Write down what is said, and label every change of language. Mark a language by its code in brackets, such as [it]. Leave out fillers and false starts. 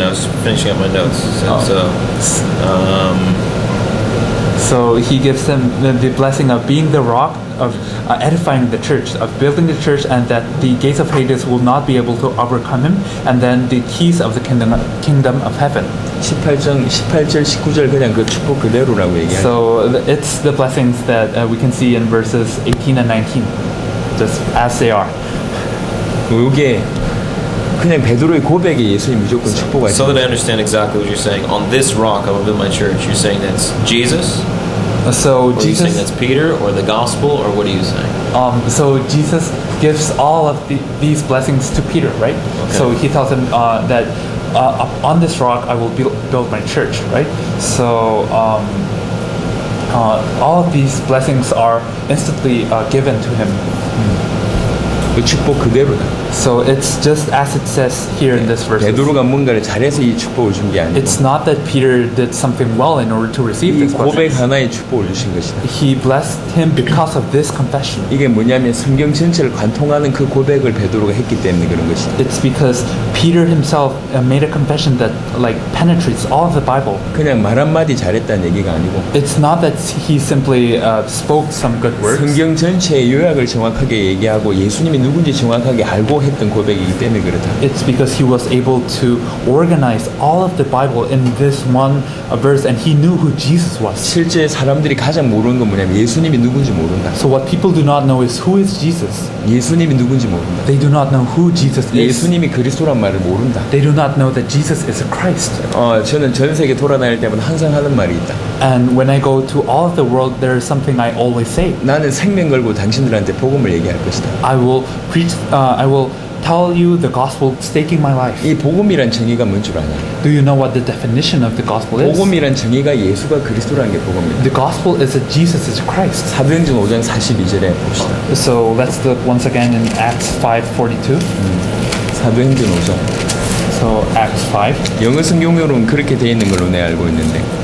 [en] I was finishing up my notes. So he gives him the blessing of being the rock, of edifying the church, of building the church, and that the gates of Hades will not be able to overcome him, and then the keys of the kingdom of heaven. [ko] 18절, 19절 그냥 그 축복 그대로라고 얘기하죠. [en] So it's the blessings that we can see in verses 18 and 19, just as they are. [ko] 이게 그냥 베드로의 고백에 예수님 무조건 축복하시죠. [en] So that I understand exactly what you're saying, on this rock I will build my church. You're saying that's Jesus? So Or are you saying Jesus, that's Peter or the gospel, or what are you saying? so Jesus gives all of these blessings to Peter, right? Okay. So he tells him that up on this rock I will build my church, right? So all of these blessings are instantly given to him. [ko] 그 축복 그대로다. [en] So it's just as it says here in this verse. [ko] 베드로가 뭔가를 잘해서 이 축복을 준 게 아니고 [en] It's not that Peter did something well in order to receive [ko] 이 [en] this [ko] 고백 [en] blessing. [ko] 하나에 축복을 주신 것이다. [en] He blessed him because of this confession. [ko] 이게 뭐냐면 성경 전체를 관통하는 그 고백을 베드로가 했기 때문에 그런 것이다. [en] It's because Peter himself made a confession that like penetrates all of the Bible. [ko] 그냥 말 한마디 잘했다는 얘기가 아니고 [en] It's not that he simply spoke some good words. [ko] 성경 전체의 요약을 정확하게 얘기하고 예수님이 누군지 정확하게 알고 했던 고백이기 때문에 그렇다. [en] It's because he was able to organize all of the Bible in this one verse, and he knew who Jesus was. [ko] 실제 사람들이 가장 모르는 건 뭐냐면 예수님이 누군지 모른다. [en] So what people do not know is who is Jesus. [ko] 예수님이 누군지 모른다. [en] They do not know who Jesus is. [ko] 예수님이 그리스도란 말을 모른다. [en] They do not know that Jesus is a Christ. [ko] 저는 전 세계 돌아다닐 때마다 항상 하는 말이 있다. [en] And when I go to all of the world, there is something I always say. [ko] 나는 생명 걸고 당신들한테 복음을 얘기할 것이다. [en] I will preach. I will tell you the gospel, staking my life. [ko] 이 복음이란 정의가 뭔 줄 아냐? [en] Do you know what the definition of the gospel is? [ko] 복음이란 정의가 예수가 그리스도라는 게 복음입니다. [en] The gospel is that Jesus is Christ. [ko] 사도행전 5장 42절에 봅시다. [en] So let's look once again in Acts 5:42. [ko] 사도행전 5장. [en] So Acts 5, [ko] 영어 성경으로는 그렇게 돼 있는 걸로 내가 알고 있는데